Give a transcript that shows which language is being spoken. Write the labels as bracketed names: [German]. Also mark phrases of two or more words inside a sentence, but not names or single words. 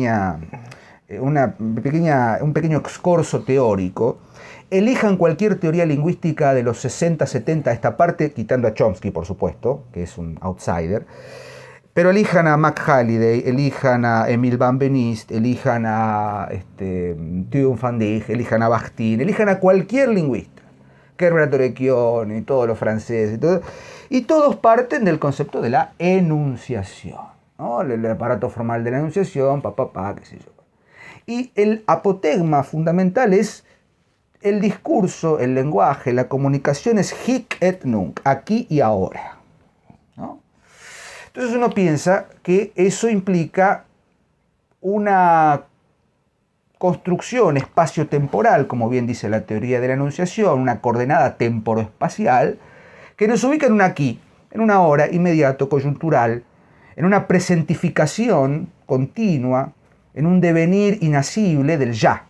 [Spanish] pequeño excurso teórico, elijan cualquier teoría lingüística de los 60, 70 a esta parte, quitando a Chomsky, por supuesto, que es un outsider, pero elijan a Mac Halliday, elijan a Emil van Benist, elijan a Thuy van Dijk, elijan a Bakhtin, elijan a cualquier lingüista, Herbert Orequion y todos los franceses, y todos parten del concepto de la enunciación, ¿no? El aparato formal de la enunciación, qué sé yo. Y el apotegma fundamental es el discurso, el lenguaje, la comunicación es [Latin] hic et nunc, [Spanish] aquí y ahora, ¿no? Entonces uno piensa que eso implica una construcción espacio-temporal, como bien dice la teoría de la enunciación, una coordenada temporoespacial, que nos ubica en un aquí, en una hora, inmediato, coyuntural, en una presentificación continua, en un devenir inacible del ya.